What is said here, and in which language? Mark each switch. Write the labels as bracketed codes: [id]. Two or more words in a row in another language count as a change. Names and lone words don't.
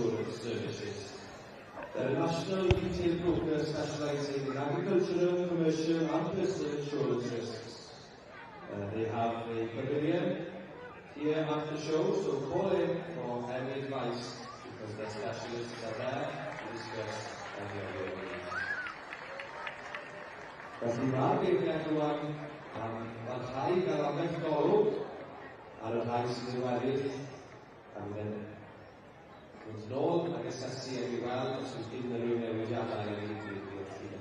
[en] The National Retail Broker specialising in agricultural, commercial and personal insurance risks. They have a pavilion here at the show, so call in for any advice because their specialists are there to discuss any of your needs. [cy] Felly mae'r beirniad rwan am barhau fel ambell golwg ar y rhai sydd yn weddill a fydd yn nôl ag asesu ag i weld os oes unrhyw newidiadau yn ei ddigwydd llun.